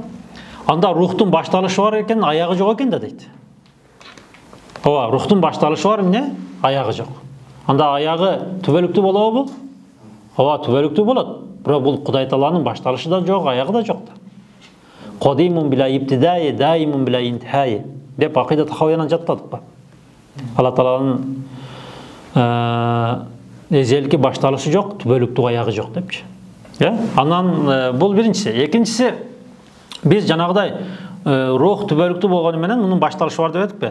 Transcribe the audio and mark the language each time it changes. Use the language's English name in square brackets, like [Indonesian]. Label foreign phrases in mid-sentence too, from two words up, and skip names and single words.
[Kyrgyz] Анда рухтун башталышы бар экен, аягы жок экен да дейт. Ооба, рухтун башталышы бар, эмне? Аягы жок. Анда аягы түбөлүктүү болобу бул? Ооба, түбөлүктүү болот. Бирок бул Кудай Тааланын башталышы да жок, аягы да жок да. [Arabic] قديم بلا ابتداء دائم بلا انتهاء [Kyrgyz] деп акыйда тахавиянан жаттадык ба. Алла Тааланын эзелки башталышы жок, түбөлүктүү аягы жок депчи. Анан бул биринчиси. Экинчиси, биз жанагыдай рух түбөлүктүү болгону менен мунун башталышы бар деп этикпи?